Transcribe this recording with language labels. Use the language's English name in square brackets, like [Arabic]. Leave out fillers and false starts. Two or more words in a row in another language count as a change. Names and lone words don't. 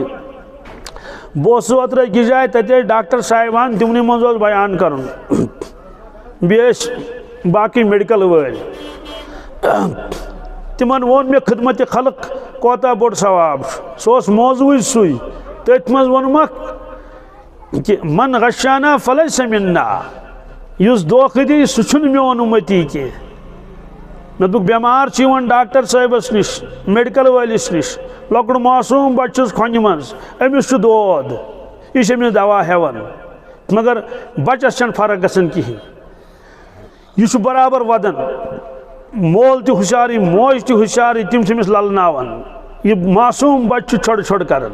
[Kashmiri] بہٕ اوسُس اوترٕ أکِس جایہِ، تتہِ ٲسۍ ڈاکٹر صاحبان، تِمنٕے منٛز اوس بیان کرُن، بیٚیہِ ٲسۍ باقٕے میڈکل وٲلۍ، تِمن ووٚن مےٚ خدمتِ خلق کوتاہ بوٚڑ ثواب چھُ، سُہ اوس موضوٗعٕے سُے، تٔتھۍ منٛز ووٚنمکھ کہ [Arabic] من غشانا فلیس منا، [Kashmiri] یُس دھوکہٕ دی سُہ چھُنہٕ میون اُمتی کینٛہہ۔ مےٚ دوٚپُکھ بٮ۪مار چھُ یِوان ڈاکٹر صٲبس نِش، میڈکل وٲلِس نِش، لۄکُٹ معصوٗم بچہٕ چھُس کھۄنہِ منٛز، أمِس چھُ دود، یہِ چھُ أمِس دوا ہٮ۪وان، مگر بچس چھنہٕ فرق گژھان کِہیٖنۍ، یہ چھُ برابر ودان، مول تہِ ہُشارٕے موج تہِ ہُشارٕے، تِم چھِ أمِس للناوان، یہ معصوٗم بچہٕ چھُ چھۄڑ چھۄڑ کران۔